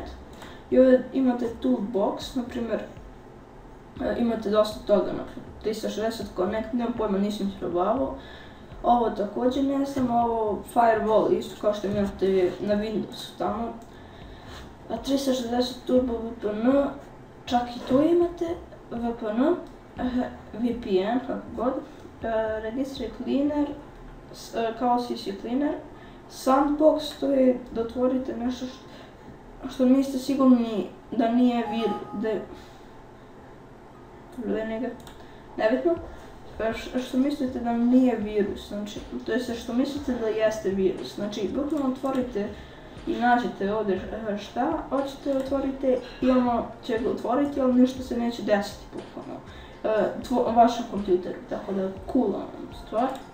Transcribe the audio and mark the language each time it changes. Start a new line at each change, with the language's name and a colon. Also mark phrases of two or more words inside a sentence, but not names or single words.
Bosnian: I ovdje imate Toolbox, na primjer, imate dosta toga, 360 Connect, nemam pojma, nisam probavao. Ovo također ne znam, ovo Firewall, isto kao što imate na Windowsu tamo. 360 Turbo VPN, čak i to imate, VPN, VPN, kako god. Registry Cleaner, kao CC Cleaner. Sandbox, to je da otvorite nešto što niste sigurni da nije nebitno. Što mislite da nije virus, znači, to je što mislite da jeste virus, znači, bukvalno otvorite i nađete ovdje šta hoćete otvorite i ono će ga otvoriti, ali ništa se neće desiti bukvalno vašem kompjuteru, tako da cool stvar.